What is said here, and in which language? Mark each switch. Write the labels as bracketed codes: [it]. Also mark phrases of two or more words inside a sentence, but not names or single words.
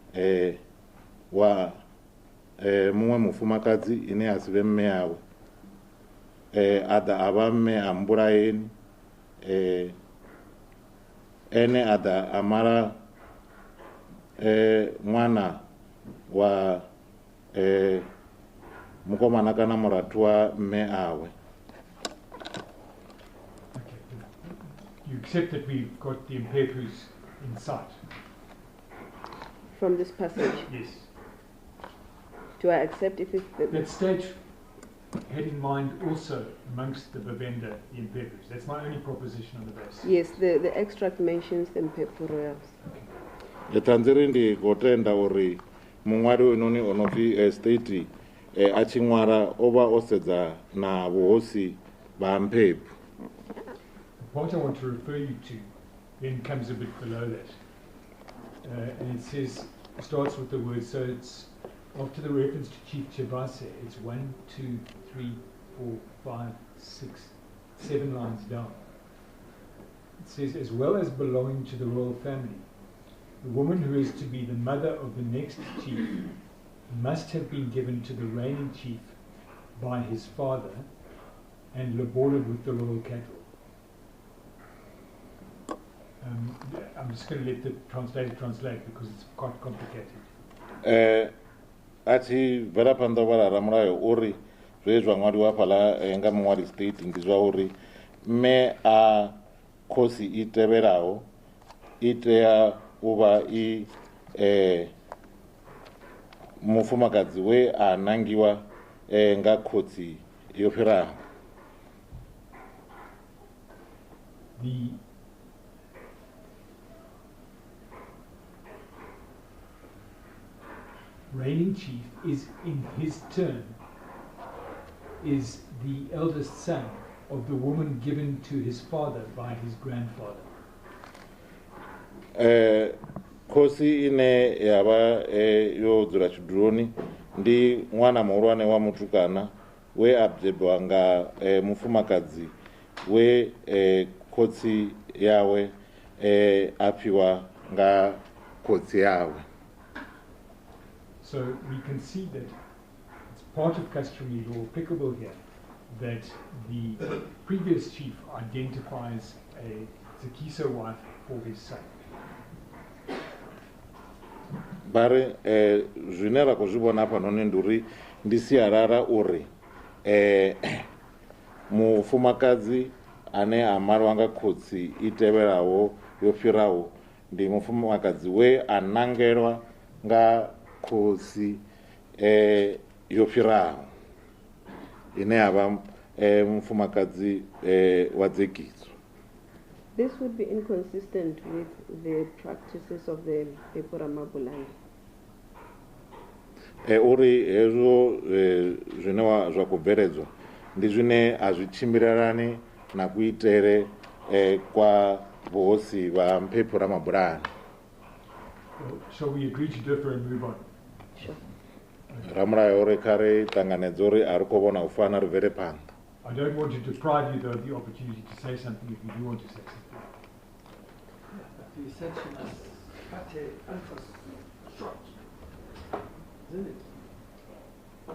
[ve] wa muṅwe mufumakadzi ine a si vhe mme yawe a ḓa a vha mme a Mbulayeni ene a ḓa a mala ṅwana wa mukomana kana murathu wa mme awe. [en] Okay. You accept that we've got the Mphepus in sight? From this passage? Yes. Do I accept if it's That stage had in mind also amongst the Vhavenda the Mphepus. That's my only proposition on the basis. Yes, the extract mentions the Mphephu royals. [ve] Tanziri ndi khou tenda uri muṅwali hoyunoni o no pfi state a tshi ṅwala o vha o sedza na vhuhosi vha Mphephu. [en] The point I want to refer you to then comes a bit below that. And it says, starts with the word, so it's after the reference to Chief Chebase, it's 1, 2, 3, 4, 5, 6, 7 lines down. It says, as well as belonging to the royal family, the woman who is to be the mother of the next chief must have been given to the reigning chief by his father and labored with the royal cattle. I'm just going to let the translator translate because it's quite complicated. [ve] Athi bvela phanḓa vha ramulayo uri zwe zwa ṅwaliwa fhaḽa nga muṅwali state ndi zwa uri mme a khosi I tevhelaho I tea u vha I mufumakadzi we a nangiwa nga khotsi yo fhiraho. [en] The reigning chief is, in his turn, is the eldest son of the woman given to his father by his grandfather. [ve] khosi ine yava yo dzula chiduloni ndi mwana muhulwane wa mutukana we abebwa nga mufumakadzi we khotsi yawe apiwa nga khotsi yawe. [en] So we can see that it's part of customary law applicable here that the previous chief identifies a Zigiso wife for his son. [ve] Bare zwine ra khou zwi vhona hafhanoni ndi uri ndi sialala uri mufumakadzi ane a malwa nga khotsi I tevhelaho yo fhiraho ndi mufumakadzi we a nangelwa nga khotsi yo fhiraho ine yavha mufumakadzi wa Zigiso. [en] This would be inconsistent with the practices of the Mphephu Ramabulana. [ve] Uri hezwo zwine zwa khou bveledzwa ndi zwine a zwi tshimbilelani na kuitere kwa vhuhosi vha Mphephu Ramabulana. [en] Shall we agree to differ and move on? Sure. [ve] Ramulayo uri kare tanganedza uri ari khou vhona u fana ri bvele phanḓa. [en] I don't want to deprive you though of the opportunity to say something if you do want to say something. The section is quite an emphasis short, isn't it?